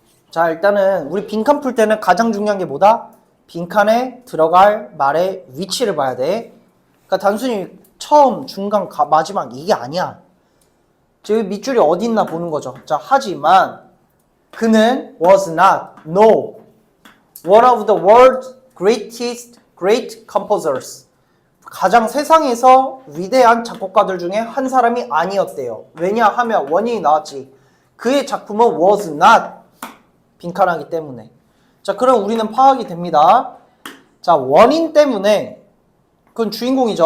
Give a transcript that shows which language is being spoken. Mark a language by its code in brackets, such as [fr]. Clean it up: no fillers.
[ko] 자, 일단은 우리 빈칸 풀 때는 가장 중요한 게 뭐다? 빈칸에 들어갈 말의 위치를 봐야 돼. 그러니까 단순히 처음, 중간, 마지막 이게 아니야. 즉 밑줄이 어디 있나 보는 거죠. 자, 하지만 그는 [en] was not, no, one of the world's great composers. [ko] 가장 세상에서 위대한 작곡가들 중에 한 사람이 아니었대요. 왜냐하면 원인이 나왔지. 그의 작품은 [en] was not [ko] 빈칸하기 때문에. 자, 그럼 우리는 파악이 됩니다. 자, 원인 때문에 그건 주인공이죠.